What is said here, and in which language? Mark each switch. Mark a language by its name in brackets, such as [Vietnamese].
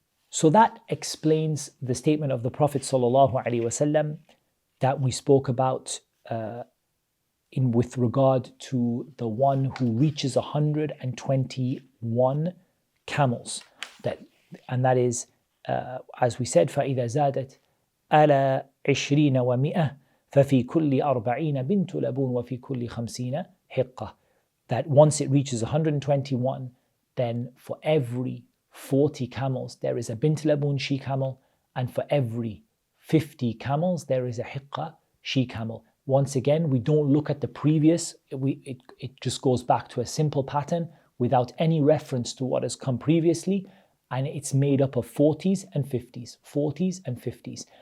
[English] So that explains the statement of the Prophet ﷺ that we spoke about with regard to the one who reaches 121 camels. And that is, as we said, [Arabic] فَإِذَا زَادَتْ عَلَى 20 وَمِئَةٍ فَفِي كُلِّ 40 بِنْتُ لَبُونٍ وَفِي كُلِّ 50 hiqqa. [English] That once it reaches 121, then for every 40 camels there is a bint laboon she camel, and for every 50 camels there is a hiqqa she camel. Once again, we don't look at the previous, it just goes back to a simple pattern without any reference to what has come previously, and it's made up of 40s and 50s, 40s and 50s.